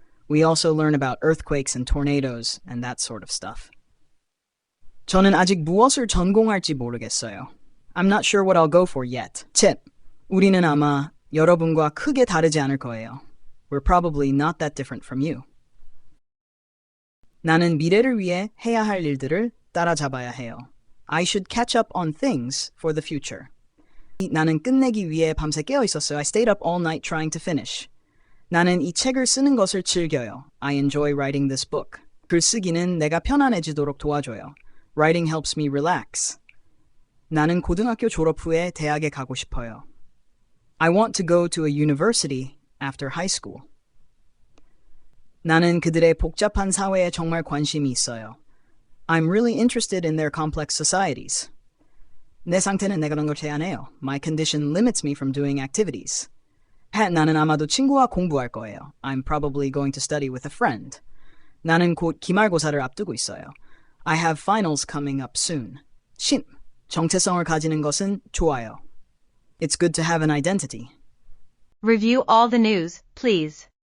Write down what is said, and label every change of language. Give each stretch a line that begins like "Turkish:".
English: We also learn about earthquakes and tornadoes and that sort of stuff.
Korean: 저는 아직 무엇을 전공할지 모르겠어요.
English: I'm not sure what I'll go for yet.
Korean: Tip, 우리는 아마 여러분과 크게 다르지 않을 거예요.
English: We're probably not that different from you.
Korean: 나는 미래를 위해 해야 할 일들을 따라잡아야 해요.
English: I should catch up on things for the future.
Korean: 나는 끝내기 위해 밤새 깨어 있었어요.
English: I stayed up all night trying to finish.
Korean: 나는 이 책을 쓰는 것을 즐겨요.
English: I enjoy writing this book.
Korean: 글쓰기는 내가 편안해지도록 도와줘요.
English: Writing helps me relax.
Korean: 나는 고등학교 졸업 후에 대학에 가고 싶어요.
English: I want to go to a university after high school.
Korean: 나는 그들의 복잡한 사회에 정말 관심이 있어요.
English: I'm really interested in their complex societies.
Korean: 내 상태는 내가 그런 걸 제한해요.
English: My condition limits me from doing activities.
Korean: 나는 아마도 친구와 공부할 거예요.
English: I'm probably going to study with a friend.
Korean: 나는 곧 기말고사를 앞두고 있어요.
English: I have finals coming up soon.
Korean: 신, 정체성을 가지는 것은 좋아요.
English: It's good to have an identity. Review all the news, please.